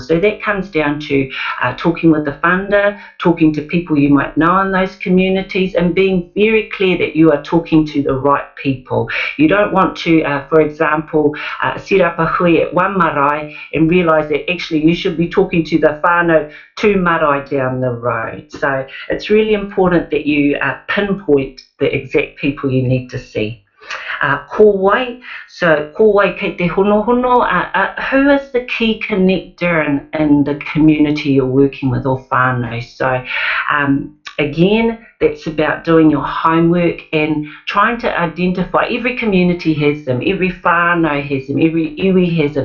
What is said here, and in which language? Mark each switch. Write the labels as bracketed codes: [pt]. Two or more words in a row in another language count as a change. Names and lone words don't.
[en] So that comes down to talking with the funder, talking to people you might know in those communities, and being very clear that you are talking to the right people. You don't want to, for example, set up a hui at one marae and realise that actually you should be talking to the whānau 2 marae down the road. So it's really important that you pinpoint the exact people you need to see. [mi] Ko wai, so ko wai kei te hono, [en] who is the key connector in the community you're working with or whānau? So Again, that's about doing your homework and trying to identify. Every community has them, every whānau has them, every iwi has them.